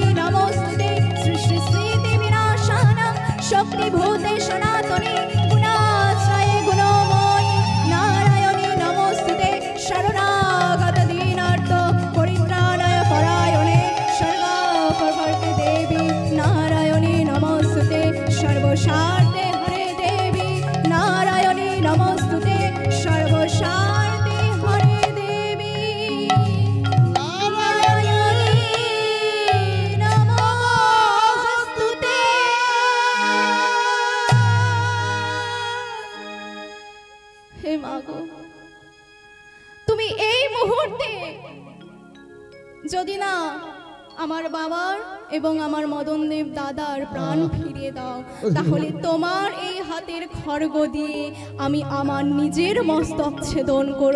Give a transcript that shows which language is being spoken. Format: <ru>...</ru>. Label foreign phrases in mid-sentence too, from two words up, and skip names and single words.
<sa>नमोस्तुते सृष्टिस्थिति विनाशानां शक्तिभूते सनातनी गुणाश्रये गुणमयी नारायणी नमोस्तुते शरणागत दीनार्थ परित्राणाय परायणे सर्वापवर्गे देवी नारायणी नमोस्तुते सर्वसार्थे हरे देवी नारायणी नमोस्तुते सर्वसार्थे हरे देवी नारायणी नमोस्तुते</sa> <bn>হে মাগো তুমি এই মুহূর্তে যদি না আমার বাবার এবং আমার মদনদেব দাদার প্রাণ ফিরিয়ে দাও তাহলে তোমার এই হাতের খড়গ দিয়ে আমি আমার নিজের মস্তক ছেদন করব।</bn>